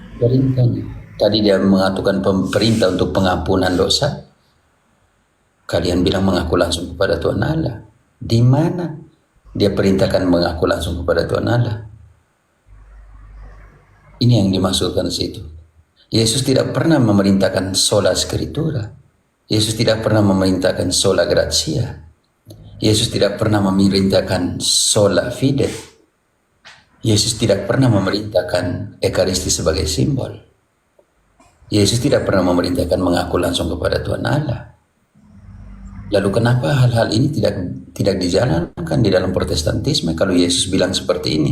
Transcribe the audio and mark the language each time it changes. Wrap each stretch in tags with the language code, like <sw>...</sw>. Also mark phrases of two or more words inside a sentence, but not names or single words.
<id>Tadi dia mengatakan perintah untuk pengampunan dosa. Kalian bilang mengaku langsung kepada Tuhan Allah. Di mana dia perintahkan mengaku langsung kepada Tuhan Allah? Ini yang dimaksudkan di situ. Yesus tidak pernah memerintahkan</id> <la>sola scriptura.</la> <id>Yesus tidak pernah memerintahkan</id> <la>sola gratia.</la> <id>Yesus tidak pernah memerintahkan</id> <la>sola fide.</la> <id>Yesus tidak pernah memerintahkan ekaristi sebagai simbol. Yesus tidak pernah memerintahkan mengaku langsung kepada Tuhan Allah. Lalu kenapa hal-hal ini tidak dijalankan di dalam Protestantisme kalau Yesus bilang seperti ini?</id>